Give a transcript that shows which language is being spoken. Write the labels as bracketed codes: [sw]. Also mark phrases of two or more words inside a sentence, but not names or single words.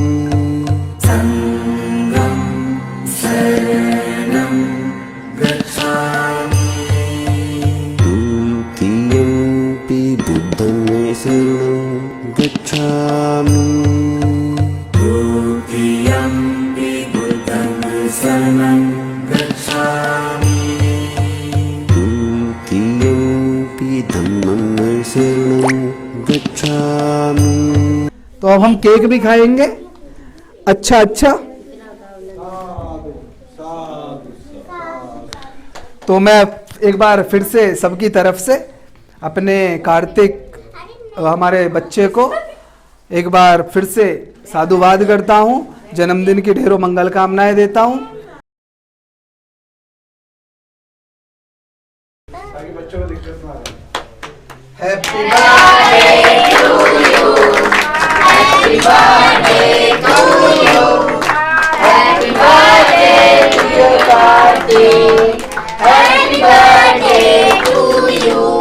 [pi] संघं शरणं गच्छामि द्वितीयंपि बुद्धं शरणं गच्छामि द्वितीयंपि बुद्धं शरणं गच्छामि द्वितीयंपि धम्मं शरणं गच्छामि। [hi] तो अब हम केक भी खाएंगे। अच्छा अच्छा, तो मैं एक बार फिर से सबकी तरफ से अपने कार्तिक हमारे बच्चे को एक बार फिर से साधुवाद करता हूँ, जन्मदिन की ढेरों मंगल कामनाएं देता हूँ। ताकि बच्चों को दिक्कत ना आए। [en] Happy birthday to you, happy birthday to you, happy birthday to Kartik, happy birthday to you.